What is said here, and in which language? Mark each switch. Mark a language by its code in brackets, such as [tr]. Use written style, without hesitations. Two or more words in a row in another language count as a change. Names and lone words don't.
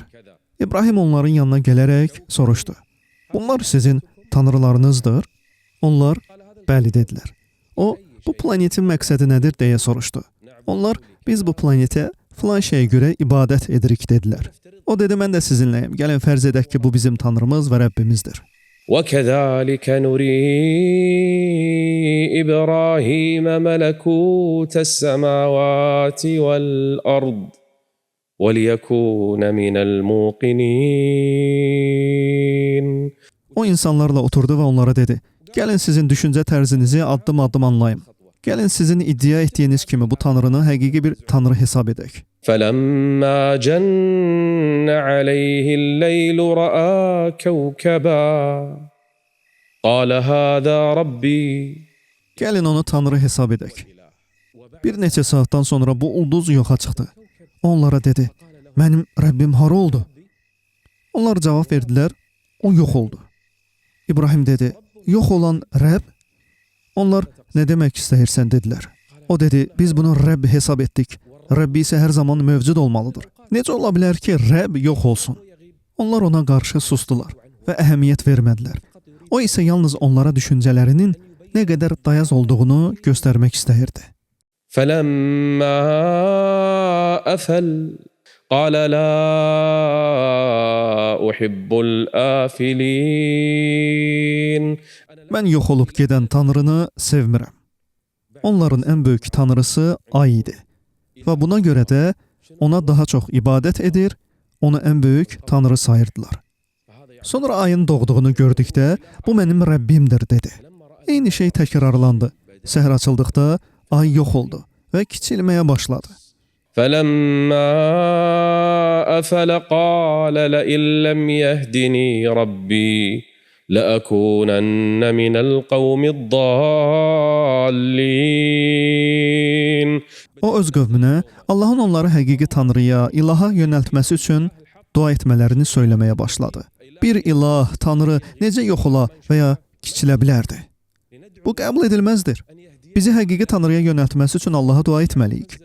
[az] İbrahim onların yanına gələrək soruşdu. Bunlar sizin tanrılarınızdır? Onlar bəli dedilər. O, bu planetin məqsədi nədir deyə soruşdu. Onlar, biz bu planetə filan şeyə görə ibadət edirik dedilər. O dedi, mən də sizinləyim. Gəlin fərz edək ki, bu bizim tanrımız və Rəbbimizdir. [ar] وَكَذَلِكَ نُرِي إِبْرَاهِيمَ مَلَكُوتَ السَّمَاوَاتِ وَالْأَرْضِ وَلِيَكُونَ مِنَ الْمُوقِنِينَ. [az] O insanlarla oturdu və onlara dedi, gəlin sizin düşüncə tərzinizi addım-addım anlayım. Gəlin sizin iddia etdiyiniz kimi bu tanrını həqiqi bir tanrı hesab edək. [ar] فَلَمَّا جَنَّ عَلَيْهِ اللَّيْلُ رَأَى كَوْكَبًا قَالَ هَذَا رَبِّي. [az] Gəlin onu tanrı hesab edək. Bir neçə saatdan sonra bu ulduz yoxa çıxdı. Onlara dedi, mənim Rəbbim hara oldu? Onlar cavab verdilər, o yox oldu. İbrahim dedi, yox olan Rəbb? Onlar, nə demək istəyirsən dedilər. O dedi, biz bunu Rəbb hesab etdik. Rəbbi isə hər zaman mövcud olmalıdır. Necə ola bilər ki, Rəbb yox olsun? Onlar ona qarşı sustular və əhəmiyyət vermədilər. O isə yalnız onlara düşüncələrinin nə qədər dayaz olduğunu göstərmək istəyirdi. [ar] فَلَمَّا أَفَلَ قَالَ لَا أُحِبُّ الْآفِلِينَ. [az] Mən yox olub gedən tanrını sevmirəm. Onların ən böyük tanrısı ay idi. Və buna görə də ona daha çox ibadət edir, onu ən böyük tanrı sayırdılar. Sonra ayın doğduğunu gördükdə, bu mənim Rəbbimdir dedi. Eyni şey təkrarlandı. Səhər açıldıqda ay yox oldu və kiçilməyə başladı. [ar] فَلَمَّا أَفَلَ قَالَ لَئِن لَّمْ يَهْدِنِي رَبِّي لَأَكُونَنَّ مِنَ الْقَوْمِ الضَّالِّينَ. [az] O öz qövmünə Allahın onları həqiqi tanrıya, ilaha yönəltməsi üçün dua etmələrini söyləməyə başladı. Bir ilah, tanrı necə yox ola və ya kiçilə bilərdi? Bu qəbul edilməzdir. Bizi həqiqi tanrıya yönəltməsi üçün Allaha dua etməliyik.